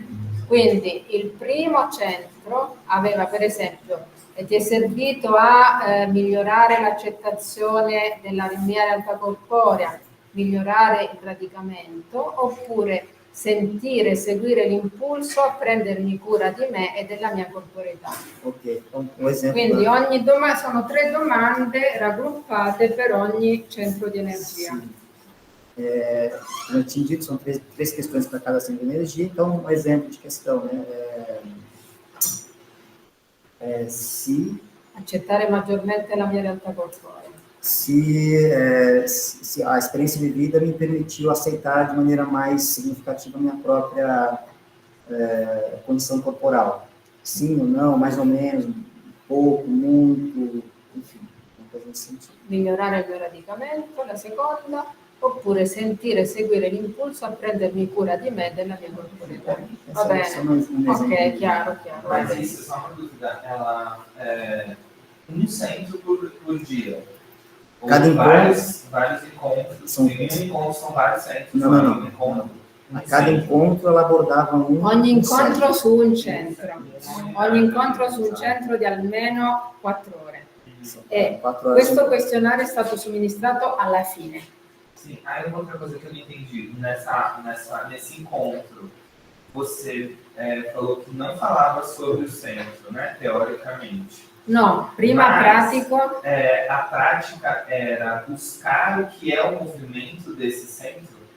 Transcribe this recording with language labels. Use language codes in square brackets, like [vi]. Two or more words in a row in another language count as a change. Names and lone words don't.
[it] Quindi il primo centro aveva, per esempio, ti è servito a migliorare l'accettazione della mia realtà corporea, migliorare il radicamento, oppure sentire, seguire l'impulso a prendermi cura di me e della mia corporeità. Ok, un esempio. Quindi sono 3 domande raggruppate per ogni centro di energia. [pt] Sim. Como eu tinha dito, são 3 questões para cada centro de energia, então um exemplo de questão, né? [it] Se accettare maggiormente la mia realtà corporea. [pt] Se a experiência vivida me permitiu aceitar de maneira mais significativa a minha própria condição corporal. Sim ou não, mais ou menos, pouco, muito, enfim, uma coisa nesse sentido. [it] Migliorare il mio radicamento, la seconda, oppure sentire e seguire l'impulso a prendermi cura di me e della mia corporeità. Va bene? Ok, chiaro. [pt] Mas isso, só uma dúvida, ela um centro por dia? Ou Cada vários encontros? São... Um encontro são vários centros? Não. A cada encontro ela abordava [it] ogni incontro su un centro. Ogni incontro su un centro di almeno 4 ore. E questo questionario è stato somministrato alla fine. [pt] Sim, aí uma outra coisa que eu não entendi, nesse encontro, você falou que não falava sobre o centro, né, teoricamente. [it] No, prima [pt] Mas, [it] pratico. [pt] A prática era buscar o que é o movimento desse centro.